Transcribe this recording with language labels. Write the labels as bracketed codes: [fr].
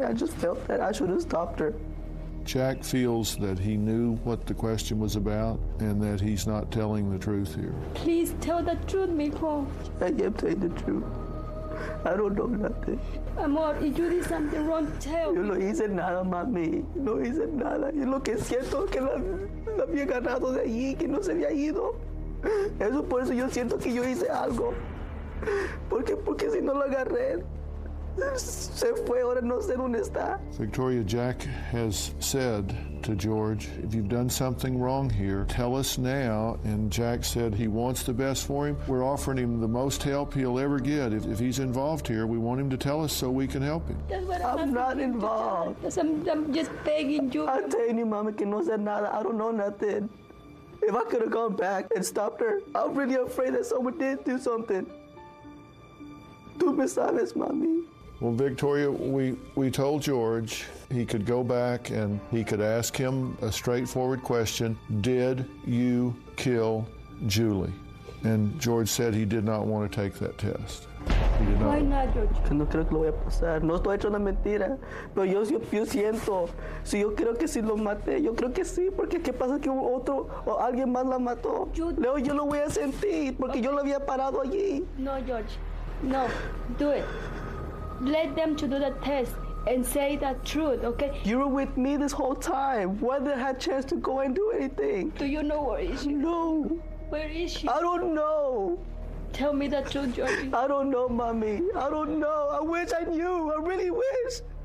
[en] I just felt that I should have stopped her. Jack feels that he knew what the question was about and that he's not telling the truth here. Please tell the truth, mijo. I am telling the truth. I don't know nothing. Amor, if you did something wrong, tell. [es] Yo no hice nada, mami. No hice nada. Y lo que siento es que la había ganado de allí, que no se había ido. Eso por eso yo siento que yo hice algo. Porque si no lo agarré, se fue, ahora no sé dónde está. [en] Victoria, Jack has said to George, if you've done something wrong here, tell us now. And Jack said he wants the best for him. We're offering him the most help he'll ever get. If he's involved here, we want him to tell us so we can help him. I'm not involved. I'm just begging you. I'm telling you, mama, [es] que no sé nada. [en] I don't know nothing. If I could have gone back and stopped her, I'm really afraid that someone did do something. [es] Tú me sabes, mami. [en] Well, Victoria, we told George he could go back and he could ask him a straightforward question. Did you kill Julie? And George said he did not want to take that test. He did not. Why not, George? [es] No creo que lo voy a pasar. No estoy hecho una mentira. Pero yo siento, si yo creo que si lo maté, yo creo que sí, porque ¿qué pasa que otro o alguien más la mató? Leo, yo lo voy a sentir, porque yo lo había parado allí. [en] No, George. No, do it. Let them to do the test and say the truth, okay? You were with me this whole time. Why did I have a chance to go and do anything? Do you know where is she? No. Where is she? I don't know. Tell me the truth, Georgie. I don't know, mommy. I don't know. I wish I knew. I really wish.